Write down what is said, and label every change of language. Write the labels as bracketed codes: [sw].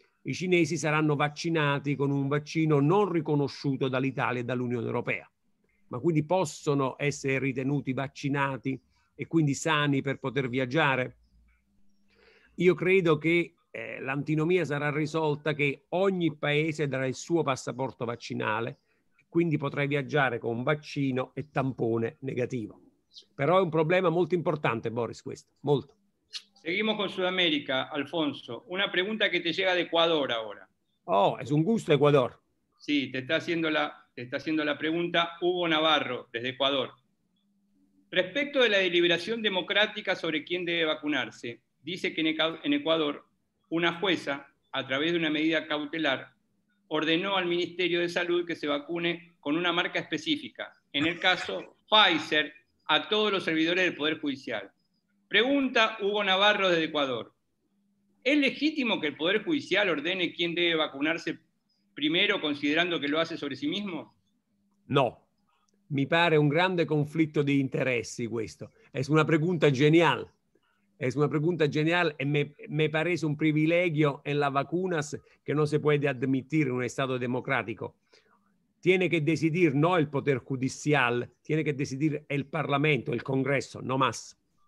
[it] I cinesi saranno vaccinati con un vaccino non riconosciuto dall'Italia e dall'Unione Europea, ma quindi possono essere ritenuti vaccinati e quindi sani per poter viaggiare. Io credo che l'antinomia sarà risolta che ogni paese darà il suo passaporto vaccinale, quindi potrai viaggiare con vaccino e tampone negativo. Però è un problema molto importante, Boris, questo, molto. [es] Seguimos con Sudamérica, Alfonso. Una pregunta que te llega de Ecuador ahora. Oh, es un gusto, Ecuador. Sí, te está haciendo la pregunta Hugo Navarro, desde Ecuador. Respecto de la deliberación democrática sobre quién debe vacunarse, dice que en Ecuador una jueza, a través de una medida cautelar, ordenó al Ministerio de Salud que se vacune con una marca específica. En el caso Pfizer, a todos los servidores del Poder Judicial. Pregunta Hugo Navarro desde Ecuador. ¿Es legítimo que el Poder Judicial ordene quién debe vacunarse primero, considerando que lo hace sobre sí mismo? No. [it] Mi pare un grande conflitto di interessi questo. [es] Es una pregunta genial. Es una pregunta genial y me parece un privilegio en las vacunas que no se puede admitir en un Estado democrático. Tiene que decidir no el Poder Judicial, tiene que decidir el Parlamento, el Congreso, no más.